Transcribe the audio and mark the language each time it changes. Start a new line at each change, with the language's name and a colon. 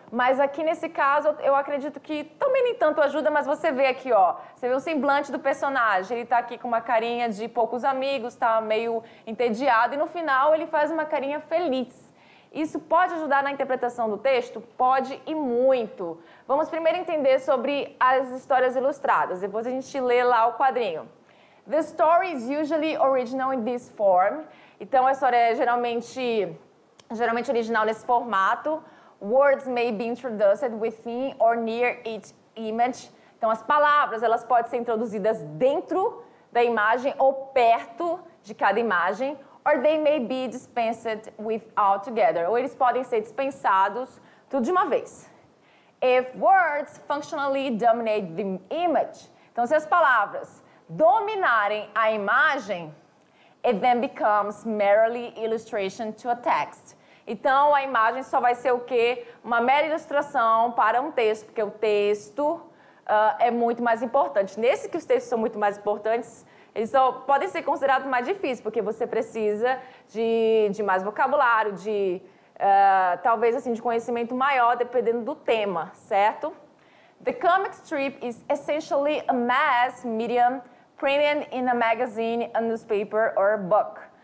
Portuguese: Mas aqui nesse caso eu acredito que também nem tanto ajuda, mas você vê aqui, ó, você vê o semblante do personagem, ele tá aqui com uma carinha de poucos amigos, tá meio entediado, e no final ele faz uma carinha feliz. Isso pode ajudar na interpretação do texto? Pode e muito. Vamos primeiro entender sobre as histórias ilustradas, depois a gente lê lá o quadrinho.
English: The story is usually original in this form.
Portuguese: Então a história é geralmente original nesse formato.
English: Words may be introduced within or near each image.
Portuguese: Então as palavras elas podem ser introduzidas dentro da imagem ou perto de cada imagem.
English: Or they may be dispensed with altogether.
Portuguese: Ou eles podem ser dispensados tudo de uma vez.
English: If words functionally dominate the image.
Portuguese: Então, se as palavras dominarem a imagem,
English: it then becomes merely illustration to a text.
Portuguese: Então, a imagem só vai ser o quê? Uma mera ilustração para um texto, porque o texto é muito mais importante. Nesse que os textos são muito mais importantes, eles só podem ser considerados mais difíceis, porque você precisa de mais vocabulário, talvez assim, de conhecimento maior, dependendo do tema, certo?
English: The comic strip is essentially a mass medium printed in a magazine, a newspaper or a book.